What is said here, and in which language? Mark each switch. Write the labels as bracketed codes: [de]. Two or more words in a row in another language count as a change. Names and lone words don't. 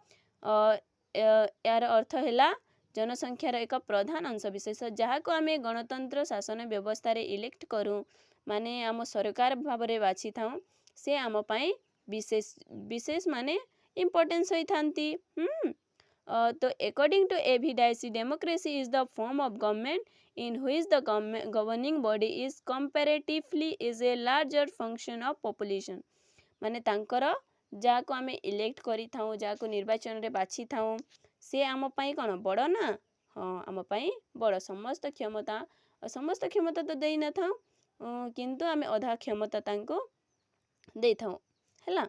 [or] ଏହାର ଅର୍ଥ ହେଲା ଜନସଂଖ୍ୟାର ଏକ ପ୍ରଧାନ ଅଂଶ ବିଶେଷ ଯାହାକୁ ଆମେ ଗଣତନ୍ତ୍ର ଶାସନ ବ୍ୟବସ୍ଥାରେ ଇଲେକ୍ଟ କରୁ, ମାନେ ଆମ ସରକାର ଭାବରେ ବାଛିଥାଉ। ସେ ଆମ ପାଇଁ ବିଶେଷ ମାନେ ଇମ୍ପୋର୍ଟାନ୍ସ ହୋଇଥାନ୍ତି। [en] ତ according to A.V. Dicey, democracy is the form of government in which the governing body is comparatively is a larger function of population। [or] ମାନେ ତାଙ୍କର ଯାହାକୁ ଆମେ ଇଲେକ୍ଟ କରିଥାଉ, ଯାହାକୁ ନିର୍ବାଚନରେ ବାଛିଥାଉ, ସେ ଆମ ପାଇଁ କ'ଣ ବଡ଼ ନା? ହଁ, ଆମ ପାଇଁ ବଡ଼। ସମସ୍ତ କ୍ଷମତା ତ ଦେଇନଥାଉ, କିନ୍ତୁ ଆମେ ଅଧା କ୍ଷମତା ତାଙ୍କୁ ଦେଇଥାଉ ହେଲା।